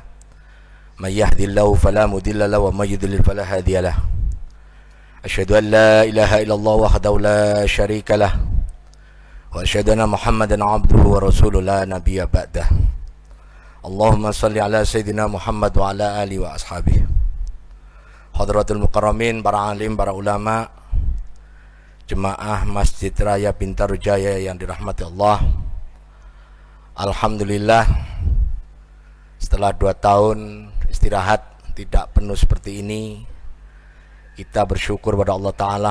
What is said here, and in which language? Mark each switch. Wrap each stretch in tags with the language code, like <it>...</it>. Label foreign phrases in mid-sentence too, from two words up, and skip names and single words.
<ar>من يهده الله فلا مضل له ومن يضلل فلا هادي له. أشهد أن لا إله إلا الله وحده لا شريك له وأشهد أن محمدا عبده ورسوله لا نبي بعده. اللهم صل على سيدنا محمد وعلى آله وأصحابه. حضرات المكرمين,</ar> <id>para alim, para ulama, jemaah Masjid Raya Bintarujaya yang dirahmati Allah. Alhamdulillah, setelah 2 tahun istirahat tidak penuh seperti ini, kita bersyukur pada Allah Ta'ala.</id>